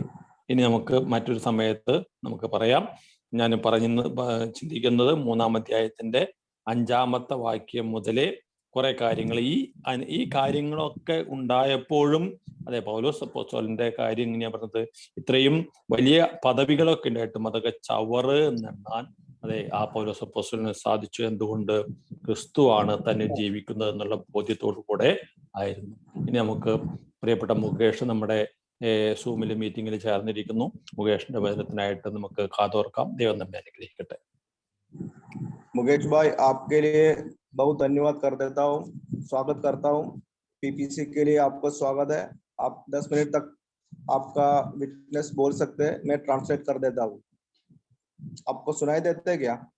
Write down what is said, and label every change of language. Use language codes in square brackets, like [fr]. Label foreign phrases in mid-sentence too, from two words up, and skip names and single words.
[ml] ഇനി നമുക്ക് മറ്റൊരു സമയത്ത് നമുക്ക് പറയാം. ഞാൻ ചിന്തിക്കുന്നത് 3-ാം അധ്യായത്തിന്റെ 5-ാമത്തെ വാക്യം മുതലേ കുറെ കാര്യങ്ങൾ, ഈ കാര്യങ്ങളൊക്കെ ഉണ്ടായപ്പോഴും അതെ പൗലോസ് അപ്പോസ്തലന്റെ കാര്യം എങ്ങനെയാ പറഞ്ഞത്, ഇത്രയും വലിയ പദവികളൊക്കെ ഉണ്ടായിട്ടും അതൊക്കെ ചവറ് എന്നെണ്ണാൻ അതെ ആ പൗലോസ് അപ്പോസ്തലന് സാധിച്ചു. എന്തുകൊണ്ട്? ക്രിസ്തുവാണ് തന്നെ ജീവിക്കുന്നത് എന്നുള്ള ബോധ്യത്തോടു കൂടെ ആയിരുന്നു. ഇനി നമുക്ക് പ്രിയപ്പെട്ട മുകേഷ് നമ്മുടെ സൂമിലെ മീറ്റിംഗിൽ ചേർന്നിരിക്കുന്നു. മുകേഷിന്റെ വചനത്തിനായിട്ട് നമുക്ക് കാതോർക്കാം. ദൈവം നമ്മെ അനുഗ്രഹിക്കട്ടെ. [hi] मुकेश भाई, आपके लिए बहुत धन्यवाद कर देता हूँ, स्वागत करता हूँ। पीपीसी के लिए आपका स्वागत है। आप 10 मिनट तक आपका विटनेस बोल सकते हैं, मैं ट्रांसलेट कर देता हूँ। आपको सुनाई देते है क्या?